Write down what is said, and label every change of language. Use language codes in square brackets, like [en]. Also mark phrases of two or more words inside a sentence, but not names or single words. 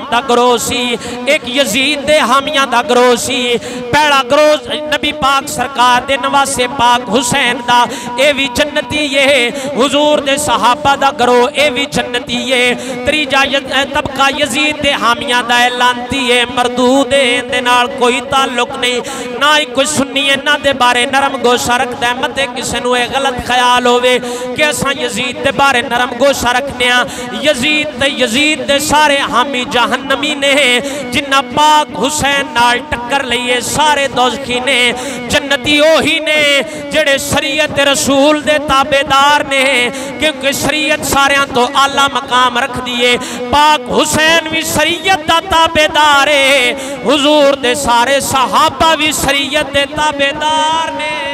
[pa] دا گروہ سی ایک یزید دے حامیاں دا گروہ سی پہلا گروہ نبی پاک سرکار دے نواسے پاک حسین دا اے وی جنتی یہ حضور دے صحابہ دا گروہ اے وی جنتی یہ تریجا طبقہ یزید دے حامیاں دا اعلانتی ہے مردود ہے دے نال کوئی تعلق نہیں نہ ہی کوئی سنی ہے نہ دے بارے نرم گوشہ رکھ دے متے کسے نوے غلط خیال ہوئے کہ اساں یزید دے بارے نرم گوشہ رکھنے ہیں یزید دے سارے حامی جہنمی نے جنہ پاک حسین نال ٹکر لئیے سارے دوزخی نے جنتی اوہی نے جڑے شریعت رسول دے تابدار نے کیونکہ شریعت ساریاں تو اعلیٰ مقام رکھ دیئے پاک حسین بھی شریعت دا تابدار ہے حضور دے سارے صحابہ بھی شریعت دے تابدار نے